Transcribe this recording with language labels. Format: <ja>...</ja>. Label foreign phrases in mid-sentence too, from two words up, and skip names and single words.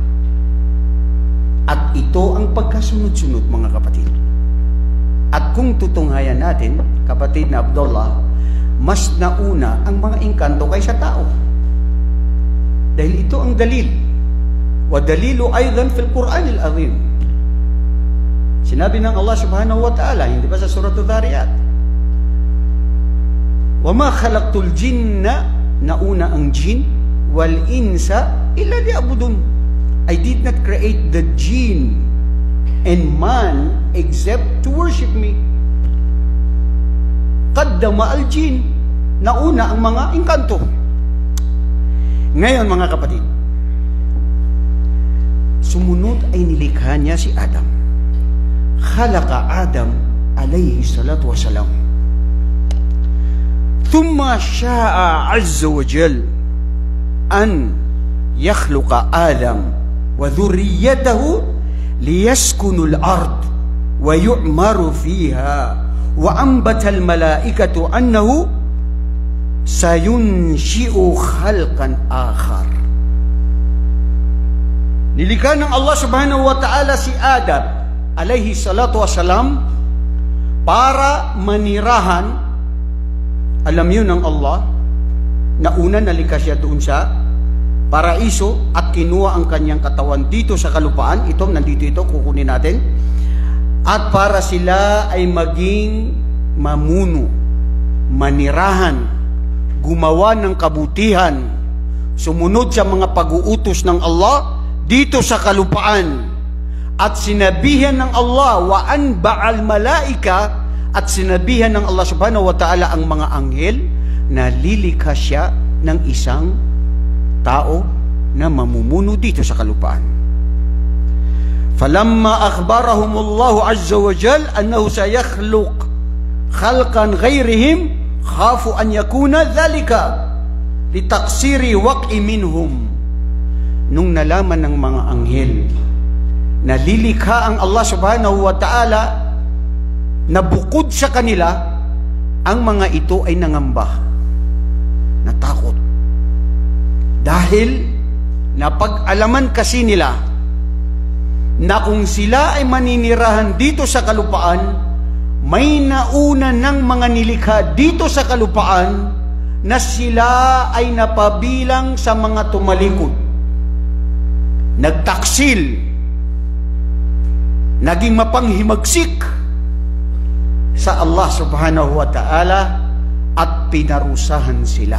<tl>At ito ang pagkasunod-sunod, mga kapatid. At kung tutunghayan natin, kapatid na Abdullah, mas nauna ang mga engkanto kaysa tao. Dahil ito ang dalil.</tl> <ar>ودليل أيضا في القرآن العظيم.</ar> <tl>Sinabi ng Allah</tl> <ar>سبحانه وتعالى,</ar> <tl>hindi ba sa surah Adh-Dhariyat?</tl> <ar>وَمَا خَلَقْتُ الْجِنَّ,</ar> <tl>nauna ang jin,</tl> <ar>وَالْإِنسَ إِلَّا لِيَعْبُدُونَ.</ar> <en>I did not create the jinn and man except to worship me.</en> <ar>قدم الجن,</ar> <tl>nauna ang mga engkanto. Ngayon mga kapatid, sumunod ay nilikha niya si Adam.</tl> <ar>خلق آدم عليه الصلاة والسلام. ثم شاء عز وجل أن يخلق آدم وذريته ليسكنوا الأرض ويؤمر فيها، وأنبت الملائكة أنه سينشئ خلقا آخر.</ar> <tl>Nilikha ng Allah</tl> <ar>سبحانه وتعالى</ar> <tl>si Adam</tl> <ar>عليه الصلاة والسلام</ar> <tl>para manirahan. Alam yun ng Allah na una nalikha siya doon sa paraiso at kinuha ang kanyang katawan dito sa kalupaan. Ito, nandito ito, kukunin natin. At para sila ay maging mamuno, manirahan, gumawa ng kabutihan, sumunod sa mga pag-uutos ng Allah dito sa kalupaan. At sinabihan ng Allah,</tl> <ar>وأنبأ الملائكة,</ar> <tl>at sinabihan ng Allah</tl> <ar>سبحانه وتعالى</ar> <tl>ang mga anghel na lilikha siya ng isang tao na mamumuno dito sa kalupaan.</tl> <ar>فلما أخبرهم الله عز وجل أنه سيخلق خلقا غيرهم خافوا أن يكون ذلك لتقصير وقع منهم.</ar> <tl>Nung nalaman ng mga anghel na lilikha ang Allah</tl> <ar>سبحانه وتعالى</ar> <tl>na bukod sa kanila, ang mga ito ay nangamba, natakot. Dahil napag-alaman kasi nila na kung sila ay maninirahan dito sa kalupaan, may nauna ng mga nilikha dito sa kalupaan na sila ay napabilang sa mga tumalikod, nagtaksil, naging mapanghimagsik sa Allah</tl> <ar>سبحانه وتعالى</ar> <tl>at pinarusahan sila.</tl>